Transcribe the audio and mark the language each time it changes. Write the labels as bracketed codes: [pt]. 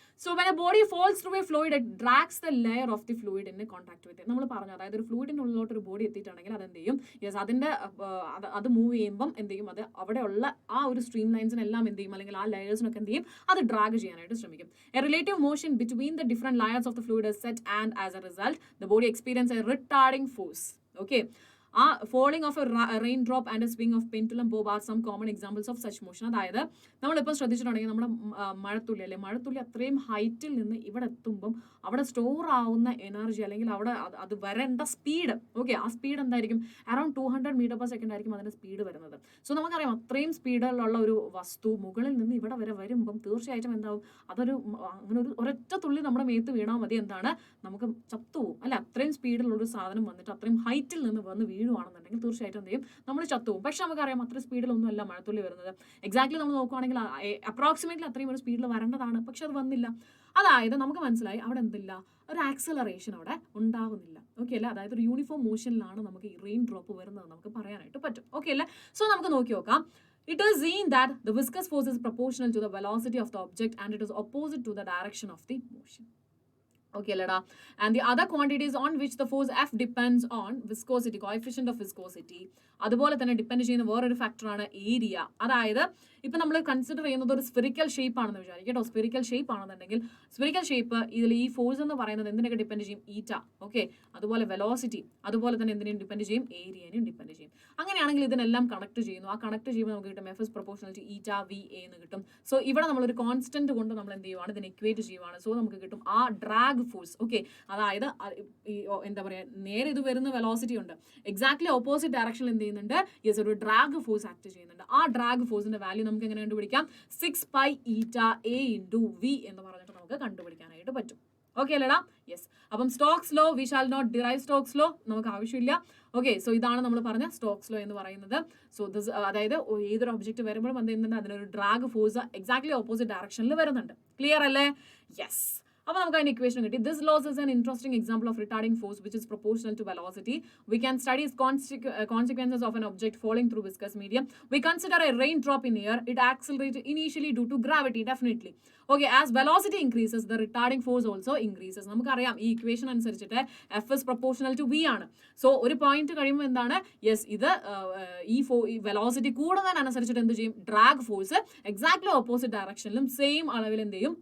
[en] So when a body falls through a fluid, it drags the layer of the fluid in contact with it. [ml] നമ്മൾ പറഞ്ഞു, അതായത് ഒരു ഫ്ലൂയിഡിൻ്റെ ഉള്ളിലോട്ട് ഒരു body എത്തിയിട്ടുണ്ടെങ്കിൽ അത് എന്ത് ചെയ്യും? യെസ്, അതിൻ്റെ അത് മൂവ് ചെയ്യുമ്പം എന്ത് ചെയ്യും? അത് അവിടെയുള്ള ആ ഒരു സ്ട്രീം ലൈൻസിനെല്ലാം എന്ത് ചെയ്യും? അല്ലെങ്കിൽ ആ ലെയേഴ്സിനൊക്കെ എന്ത് ചെയ്യും? അത് ഡ്രാഗ് ചെയ്യാനായിട്ട് ശ്രമിക്കും. [en] A relative motion between the different layers of the fluid is set, and as a result the body experiences a retarding force. Okay. Falling of a raindrop and a swing of pendulum bob are some common examples of such motion. [ml] അതായത് നമ്മളിപ്പോൾ ശ്രദ്ധിച്ചിട്ടുണ്ടെങ്കിൽ നമ്മുടെ മഴത്തുള്ളി അല്ലെ, മഴത്തുള്ളി അത്രയും ഹൈറ്റിൽ നിന്ന് ഇവിടെ എത്തുമ്പം അവിടെ സ്റ്റോർ ആവുന്ന എനർജി അല്ലെങ്കിൽ അവിടെ അത് വരേണ്ട സ്പീഡ്, ഓക്കെ, ആ സ്പീഡ് എന്തായിരിക്കും? അറൌണ്ട് 200 m/s ആയിരിക്കും അതിൻ്റെ സ്പീഡ് വരുന്നത്. സോ നമുക്കറിയാം അത്രയും സ്പീഡിലുള്ള ഒരു വസ്തു മുകളിൽ നിന്ന് ഇവിടെ വരെ വരുമ്പം തീർച്ചയായിട്ടും എന്താവും? അതൊരു അങ്ങനെ ഒരു ഒരൊറ്റ തുള്ളി നമ്മുടെ മേത്ത് വീണാൽ മതി, എന്താണ്, നമുക്ക് ചത്തുപോകും അല്ലെ? അത്രയും സ്പീഡിലുള്ളൊരു സാധനം വന്നിട്ട് അത്രയും ഹൈറ്റിൽ നിന്ന് വന്ന് വീഴുവാണെന്നുണ്ടെങ്കിൽ തീർച്ചയായിട്ടും എന്ത് ചെയ്യും? നമ്മൾ ചത്തുപോകും. പക്ഷെ നമുക്കറിയാം അത്ര സ്പീഡിലൊന്നും അല്ല മഴത്തുള്ളി വരുന്നത്. എക്സാക്ട്ലി നമ്മൾ നോക്കുവാണെങ്കിൽ അപ്രോക്സിമേറ്റ്ലി അത്രയും ഒരു സ്പീഡിൽ വരേണ്ടതാണ്, പക്ഷെ അത് വന്നില്ല. അതായത് നമുക്ക് മനസ്സിലായി അവിടെ എന്തില്ല? ഒരു ആക്സലറേഷൻ അവിടെ ഉണ്ടാകുന്നില്ല. ഓക്കെ അല്ലേ? അതായത് ഒരു യൂണിഫോം മോഷനിലാണ് നമുക്ക് ഈ റെയിൻ ഡ്രോപ്പ് വരുന്നത് നമുക്ക് പറയാനായിട്ട് പറ്റും. ഓക്കെ അല്ലേ? സോ നമുക്ക് നോക്കി നോക്കാം. [en] It is seen that the viscous force is proportional to the velocity of the object and it is opposite to the direction of the motion. Okay lada, and the other quantities on which the force F depends on viscosity, coefficient of viscosity. [ml] അതുപോലെ തന്നെ depend ചെയ്യുന്ന വേറൊരു ഫാക്ടറാണ് area. അതായത് ഇപ്പം നമ്മൾ consider ചെയ്യുന്നത് ഒരു സ്ഫെറിക്കൽ ഷേപ്പ് ആണെന്ന് വിചാരിക്കും കേട്ടോ. സ്ഫെറിക്കൽ ഷേപ്പ് ആണെന്നുണ്ടെങ്കിൽ സ്ഫെറിക്കൽ ഷേപ്പ് ഇതിൽ ഈ ഫോഴ്സ് എന്ന് പറയുന്നത് എന്തിനൊക്കെ ഡിപ്പെൻഡ് ചെയ്യും? ഈറ്റ. ഓക്കെ, അതുപോലെ വെലോസിറ്റി, അതുപോലെ തന്നെ എന്തിനും ഡിപ്പെൻഡ് ചെയ്യും? ഏരിയനും ഡിപ്പെൻഡ് ചെയ്യും. അങ്ങനെയാണെങ്കിൽ ഇതിനെല്ലാം കണക്ട് ചെയ്യുന്നു. ആ കണക്ട് ചെയ്യുമ്പോൾ നമുക്ക് കിട്ടും [en] F is proportional to eta VA [ml] എന്ന് കിട്ടും. സോ ഇവിടെ നമ്മളൊരു കോൺസ്റ്റന്റ് കൊണ്ട് നമ്മൾ എന്ത് ചെയ്യുവാണ്? ഇതിനെ ഇക്വേറ്റ് ചെയ്യുവാണ്. സോ നമുക്ക് കിട്ടും ആ ഡ്രാഗ് ഫോഴ്സ്. ഓക്കെ, അതായത് എന്താ പറയുക, നേരെ ഇത് വരുന്ന വെലോസിറ്റി ഉണ്ട്, എക്സാക്ട്ലി ഓപ്പോസിറ്റ് ഡയറക്ഷനിൽ എന്ത് ചെയ്യുന്നുണ്ട്? യെസ്, ഒരു ഡ്രാഗ് ഫോഴ്സ് ആക്ട് ചെയ്യുന്നുണ്ട്. ആ ഡ്രാഗ് ഫോഴ്സിന്റെ വാല്യൂ നമുക്ക് എങ്ങനെ കണ്ടുപിടിക്കാം? 6π eta A into V എന്ന് പറഞ്ഞിട്ട് നമുക്ക് കണ്ടുപിടിക്കാനായിട്ട് പറ്റും. ഓക്കെ അല്ലേടാ? യെസ്. [en] അപ്പം Stokes law, we shall not derive Stokes law, നമുക്ക് ആവശ്യമില്ല. [ml] ഓക്കെ, സോ ഇതാണ് നമ്മൾ പറഞ്ഞ സ്റ്റോക്സ് ലോ എന്ന് പറയുന്നത്. സോ ദിസ് അതായത് ഏതൊരു ഒബ്ജക്റ്റ് വരുമ്പോഴും എന്ത് ചെയ്യുന്നുണ്ട്? അതിനൊരു ഡ്രാഗ് ഫോഴ്സ് എക്സാക്ട്ലി ഓപ്പോസിറ്റ് ഡയറക്ഷനിൽ വരുന്നുണ്ട്. ക്ലിയർ അല്ലേ? യെസ്. അപ്പോൾ നമുക്ക് അതിന്റെ ഇക്വേഷൻ കിട്ടി. [en] This loss is an interesting example of retarding force which is proportional to velocity. We can study consequences of an object falling through viscous medium. We consider a raindrop in air. It accelerates initially due to gravity, definitely. Okay, as velocity increases, the retarding force also increases. [ml] നമുക്കറിയാം ഈ equation അനുസരിച്ചിട്ട് F is proportional to V ആണ്. So ഒരു point കഴിയുമ്പോൾ എന്താണ്? Yes, ഇത് ഈ velocity കൂടുന്നതിനനുസരിച്ചിട്ട് എന്ത് ചെയ്യും? Drag force exactly opposite ഡയറക്ഷനിലും same അളവിൽ എന്ത് ചെയ്യും?